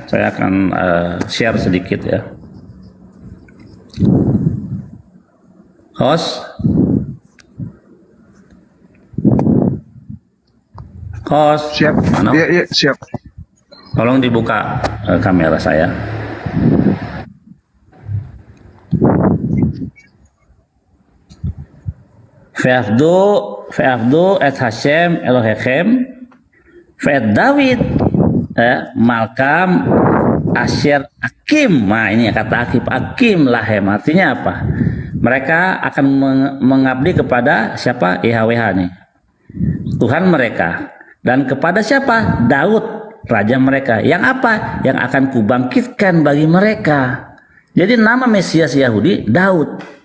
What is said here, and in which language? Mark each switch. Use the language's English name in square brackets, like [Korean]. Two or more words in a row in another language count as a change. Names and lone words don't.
[Indonesian] Saya akan share sedikit ya. Host. Siap. Mana? Iya, siap. Tolong dibuka kamera saya. [Hebrew] ועבדו את השם אלהיכם ואת דוד מלכם אשר אקים. [Indonesian] Nah ini kata [Hebrew] אקים להם, [Indonesian] artinya apa? Mereka akan mengabdi kepada siapa? YHWH nih, Tuhan mereka. Dan kepada siapa? Daud, raja mereka. Yang apa? Yang akan kubangkitkan bagi mereka. Jadi nama Mesias Yahudi Daud.